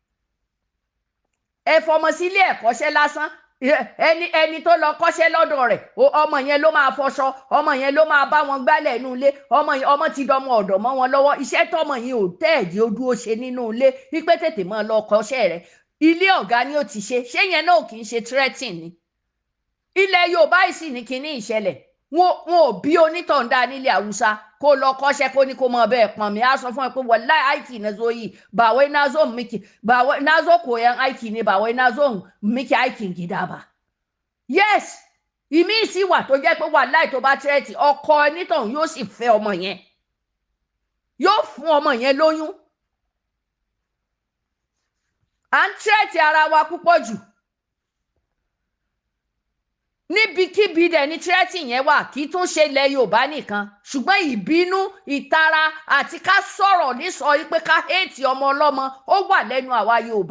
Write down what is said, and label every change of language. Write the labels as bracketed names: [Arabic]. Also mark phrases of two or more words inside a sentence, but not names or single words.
[Yoruba] ẹ fọmọ sílé ẹ̀kọ́ṣẹ́ lásán ẹni tó lọ kọ́ṣẹ́ lọ́dọ̀ rẹ̀ ọmọ yẹn ló máa fọṣọ ọmọ yẹn ló máa bá wọn gbálẹ̀ nínú ilé ọmọ ti dọmọ ọ̀dọ̀ mọ́ wọn lọ́wọ́ iṣẹ́ tọmọ yẹn ò tẹ́ẹ̀dì ojú ó ṣe nínú ilé wípé tètè máa lọ kọ́ṣẹ́ rẹ̀ ilé ọ̀gá ni ó ti ṣé yẹn náà kì í ṣe threatening ni. ilẹ̀ Yorùbá yìí sì ní kinní ìṣẹ̀lẹ̀ wọn ò bí onítọ̀ǹda nílé Haúsá kó lọ kọ́ṣẹ́ kó ní kó mọ bẹ́ẹ̀ pọ̀n mi á sọ fún ẹ pé [Hausa] wallahi aiki na zo yi ba wai na zo miki ba wai na zo koyan aiki ne ba wai na zo miki aikin gida ba. [Yoruba] yes ìmí sì wà tó jẹ́ pé wallahi tó bá tẹ́ẹ̀tì ọkọ onítọ̀hún yóò sì fẹ́ ọmọ yẹn yóò fún ọmọ yẹn lóyún. à ń tẹ́ẹ̀tì ara wa púpọ̀ jù níbikíbi dẹ̀ ní tírẹ́tì yẹn wà kì í tún ṣe ilẹ̀ Yorùbá nìkan ṣùgbọ́n ìbínú ìtara àti ká sọ̀rọ̀ nísọ pé ká héètì ọmọ ọlọ́mọ ó wà lẹ́nu àwa Yorùbá.